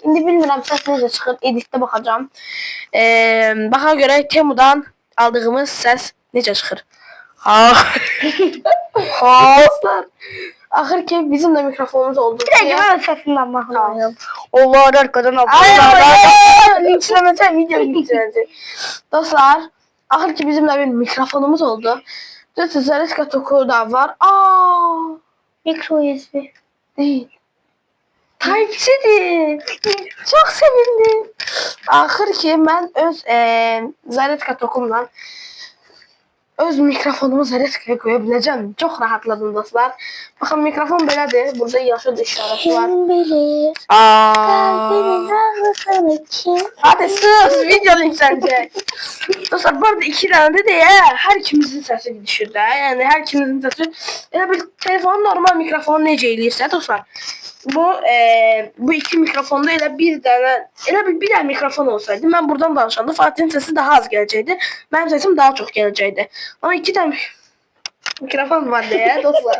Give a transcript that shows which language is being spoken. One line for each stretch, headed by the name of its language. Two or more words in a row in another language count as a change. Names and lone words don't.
Azerbaijani: İndi bilmirəm səs necə çıxır, editdə baxacağam. Baxa görək Temudan aldığımız səs necə çıxır. Dostlar, axır ki bizim də mikrofonumuz oldu. Bir dəqiqə mən səsimdən baxmalıyım.
Turkish: Allah arkadan linçləməcəm, video linçləyəcək.
Azerbaijani: Dostlar, axır ki bizim də bir mikrofonumuz oldu. Zaretka toku da var. Aa, Micro USB.
Turkish: değil. Type-C'dir. Çok sevindim.
Azerbaijani: Axır ki mən öz zaretka tokumla öz mikrofonumu zaretkaya qoya biləcəm. Çox rahatladım dostlar. Baxın mikrofon belədir. Burada yaşıl işarəsi var. Kim bilir? Aa. ağlasını kim?
Turkish: Hadi sus, video linçlenecek.
Azerbaijani: Dostlar bu arada 2 tane de deyə hər ikimizin səsi düşür də. Yəni hər ikimizin səsi elə bir telefonun normal mikrofonu necə eləyirsə dostlar. Bu iki mikrofonda elə bir dənə mikrofon olsaydı mən buradan danışanda Fatih'in sesi daha az gələcəkdi. Mənim sesim daha çox gələcəkdi. Ama 2 tane mikrofon var deyə dostlar.